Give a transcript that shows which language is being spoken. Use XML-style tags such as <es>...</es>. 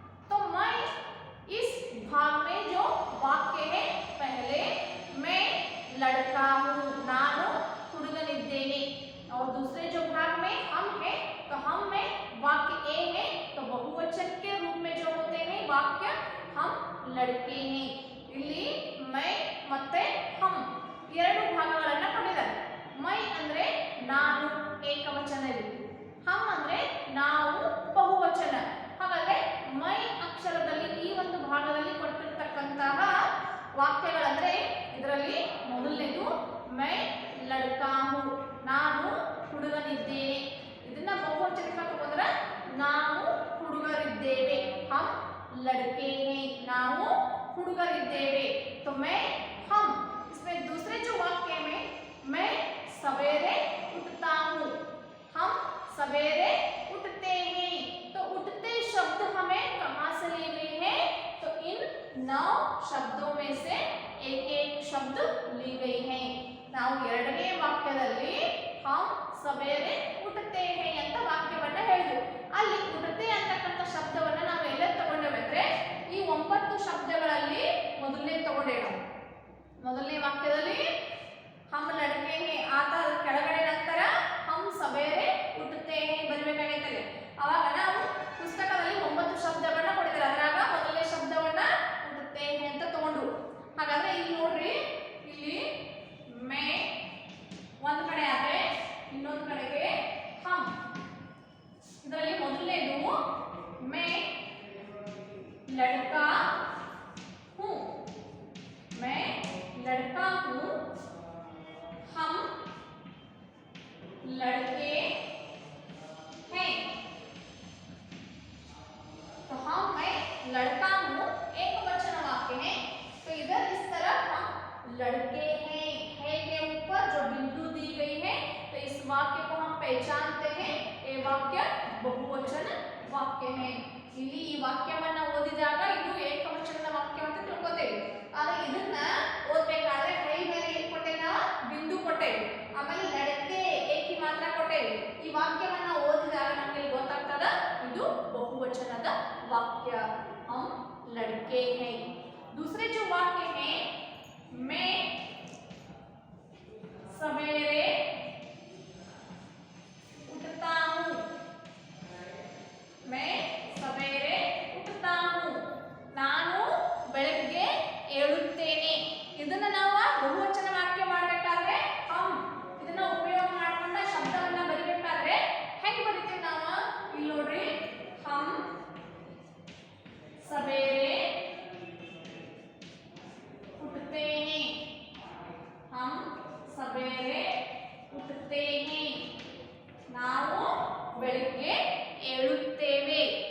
<hi>तो मैं इस भाग में जो वाक्य है, पहले मैं लड़का हूँ,</hi> <kn>ನಾನು ಹುಡುಗನಿದ್ದೇನೆ,</kn> <hi>और दूसरे जो भाग में हम है, तो हम में वाक्य ए है, तो बहुवचन के रूप में जो होते हैं वाक्य हम लड़के हैं।</hi> <kn>ಇಲ್ಲಿ मैं ಮತ್ತೆ हम ಎರಡು ಭಾಗಗಳನ್ನು ಕೊಟ್ಟಿದ್ದಾರೆ। मैं ಅಂದ್ರೆ ನಾನು ಏಕವಚನದಲ್ಲಿ, हम ಅಂದ್ರೆ ನಾವು ಬಹುವಚನ। ಹಾಗಾದ್ರೆ मैं ಅಕ್ಷರದಲ್ಲಿ ಈ ಒಂದು ಭಾಗದಲ್ಲಿ ಕೊಟ್ಟಿರತಕ್ಕಂತಹ ವಾಕ್ಯಗಳಂದ್ರೆ ಇದರಲ್ಲಿ ಮೊದಲನೇದು</kn> <hi>मैं लड़का हूँ,</hi> <kn>ನಾನು ಹುಡುಗನಿದ್ದೇನೆ, ಇದನ್ನ ಬಹುವಚನಕ್ಕೆ ತಗೊಂಡ್ರೆ ನಾವು ಹುಡುಗರಿದ್ದೇವೆ,</kn> <hi>हम लड़के हैं,</hi> <kn>ನಾವು ಹುಡುಗರಿದ್ದೇವೆ।</kn> <hi>तो मैं हम, इसमें दूसरे जो वाक्य में मैं सवेरे उठता हूँ, हम सवेरे उठते हैं। तो उठते शब्द हमें कहाँ से ली गई है, तो इन 9 शब्दों में से एक एक शब्द ली गई है।</hi> <kn>ನಾವು ಎರಡನೇ ವಾಕ್ಯದಲ್ಲಿ</kn> <hi>हम सवेरे उठते हैं</hi> <kn>ಅಂತ ವಾಕ್ಯವನ್ನ ಹೇಳಿದ್ವಿ। ಅಲ್ಲಿ ಉಠತೆ ಅಂತಕ್ಕಂಥ ಶಬ್ದವನ್ನ ನಾವು ಎಲ್ಲ ತಗೊಂಡೇವೆ, ಈ 9 ಶಬ್ದಗಳಲ್ಲಿ ಮೊದಲನೇ ತಗೊಂಡೇವೆ। ಮೊದಲನೇ ವಾಕ್ಯದಲ್ಲಿ</kn> <hi>हम लड़के हैं</hi> <kn>ಆತ ಕೆಳಗಡೆ ನಂತರ</kn> <hi>हम सवेरे उठते हैं</hi> <kn>ಬರಬೇಕಾಗಿತ್ತಲ್ಲ। ಅವಾಗ ನಾವು ಪುಸ್ತಕದಲ್ಲಿ 9 ಶಬ್ದಗಳನ್ನ ಕೊಟ್ಟಿದ್ದಾರೆ, ಅದರಾಗ ಮೊದಲನೇ ಶಬ್ದವನ್ನ ಉಠತೆ हैं ಅಂತ ತಗೊಂಡು। ಹಾಗಾದ್ರೆ ಇಲ್ಲಿ ನೋಡ್ರಿ, ಇಲ್ಲಿ मैं ಒಂದು ಕಡೆ ಆದ್ರೆ ಇನ್ನೊಂದು ಕಡೆಗೆ हम। ಇದರಲ್ಲಿ ಮೊದಲನೇದು</kn> <hi>मैं लड़का हूँ, मैं लड़का हूँ, हम लड़के हैं। तो हम मैं लड़का हूँ एक वचन वाक्य है, तो इधर इस तरह हम लड़के हैं है के ऊपर जो बिंदु दी गई है, तो इस वाक्य को हम पहचानते हैं, ये वाक्य बहुवचन वाक्य है।</hi> <kn>ಇಲ್ಲಿ ಈ ವಾಕ್ಯವನ್ನ ಓದಿದಾಗ ಇದು ಏಕವಚನದ ವಾಕ್ಯ ಅಂತ ತಿಳ್ಕೊತೇವೆ, ಆದ್ರೆ ಇದನ್ನ ಓದಬೇಕಾದ್ರೆ ಕೈ ಮೇಲೆ ಏನು ಕೊಟ್ಟೇನ, ಬಿಂದು ಕೊಟ್ಟೇವೆ, ಆಮೇಲೆ ಲड़के ಏಕಿ ಮಾತ್ರ ಕೊಟ್ಟೇವೆ। ಈ ವಾಕ್ಯವನ್ನ ಓದಿದಾಗ ನಮಗೆ ಗೊತ್ತಾಗ್ತದ ಇದು ಬಹುವಚನದ वाक्य,</kn> <hi>हम लड़के हैं। दूसरे जो वाक्य है मैं सवेरे उठता हूँ, मैं सवेरे उठता हूँ,</hi> <kn>ನಾನು ಬೆಳಗ್ಗೆ ಏಳುತ್ತೇನೆ। ಇದನ್ನ ನಾವು ಬಹುವಚನ ವಾಕ್ಯ ಮಾಡಬೇಕಾದ್ರೆ हम ಇದನ್ನ ಉಪಯೋಗ ಮಾಡಿಕೊಂಡ ಶಬ್ದವನ್ನ ಬರಿಬೇಕಾದ್ರೆ ಹೆಂಗೆ ಬರಿತೀವಿ ನಾವು, ಇಲ್ಲಿ ನೋಡ್ರಿ,</kn> <hi>हम सवेरे उठते हैं,</hi> <kn>हम सवेरे उठते हैं, ನಾವು ಬೆಳಗ್ಗೆ ಏಳುತ್ತೇವೆ।</kn>